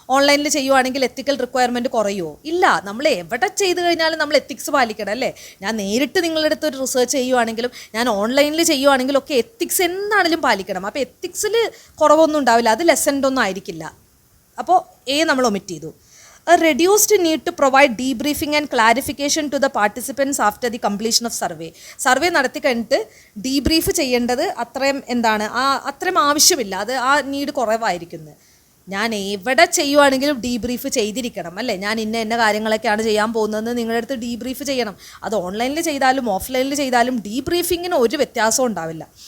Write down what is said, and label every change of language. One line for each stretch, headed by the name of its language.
Malayalam: ഓൺലൈനിൽ ചെയ്യുവാണെങ്കിൽ എത്തിക്കൽ റിക്വയർമെൻറ്റ് കുറയുമോ? ഇല്ല. നമ്മൾ എവിടെ ചെയ്ത് കഴിഞ്ഞാലും നമ്മൾ എത്തിക്സ് പാലിക്കണം അല്ലേ. ഞാൻ നേരിട്ട് നിങ്ങളുടെ അടുത്ത് ഒരു റിസർച്ച് ചെയ്യുവാണെങ്കിലും ഞാൻ ഓൺലൈനിൽ ചെയ്യുവാണെങ്കിലും ഒക്കെ എത്തിക്സ് എന്താണെങ്കിലും പാലിക്കണം. അപ്പോൾ എത്തിക്സിൽ കുറവൊന്നും ഉണ്ടാവില്ല, അത് ലെസൻഡ് ഒന്നും ആയിരിക്കില്ല. അപ്പോൾ നമ്മൾ ഒമിറ്റ് ചെയ്തു.
English: A reduced need to provide debriefing and clarification to the participants after the completion of survey.
Malayalam: Survey നടത്തി കഴിഞ്ഞിട്ട് ഡീബ്രീഫ് ചെയ്യേണ്ടത് അത്രയും ആവശ്യമില്ല, അത് ആ നീഡ് കുറവായിരിക്കുന്നത്. ഞാൻ എവിടെ ചെയ്യുവാണെങ്കിലും ഡീബ്രീഫ് ചെയ്തിരിക്കണം അല്ലേ. ഞാൻ ഇന്ന കാര്യങ്ങളൊക്കെയാണ് ചെയ്യാൻ പോകുന്നതെന്ന് നിങ്ങളുടെ അടുത്ത് ഡീബ്രീഫ് ചെയ്യണം. അത് ഓൺലൈനിൽ ചെയ്താലും ഓഫ്ലൈനിൽ ചെയ്താലും ഡീബ്രീഫിങ്ങിന് ഒരു വ്യത്യാസവും ഉണ്ടാവില്ല.